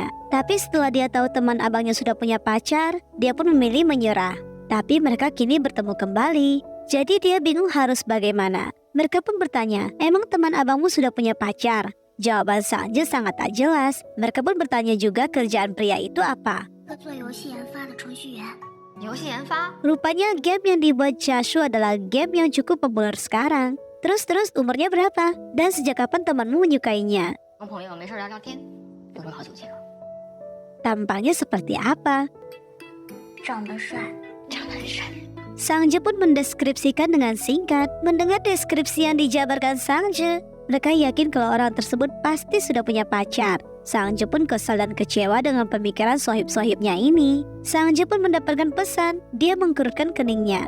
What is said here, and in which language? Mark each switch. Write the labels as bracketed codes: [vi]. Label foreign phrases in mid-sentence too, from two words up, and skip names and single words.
[id] Tapi setelah dia tahu teman abangnya sudah punya pacar, dia pun memilih menyerah. Tapi mereka kini bertemu kembali. Jadi dia bingung harus bagaimana. Mereka pun bertanya, emang teman abangmu sudah punya pacar? Jawaban Sangje sangat tak jelas. Mereka pun bertanya juga kerjaan pria itu apa. [zh] 做游戏研发的程序员。游戏研发， [id] Rupanya game yang dibuat Chiasu adalah game yang cukup populer sekarang. Terus umurnya berapa? Dan sejak kapan temanmu menyukainya? [zh] 跟朋友没事聊聊天，有什么好酒气的？ [id] Tampangnya seperti apa? [zh] 长得帅。长得很帅。 [id] Sangje pun mendeskripsikan dengan singkat. Mendengar deskripsi yang dijabarkan Sangje, mereka yakin kalau orang tersebut pasti sudah punya pacar. Sangje pun kesal dan kecewa dengan pemikiran sohib-sohibnya ini. Sangje pun mendapatkan pesan. Dia mengkerutkan keningnya.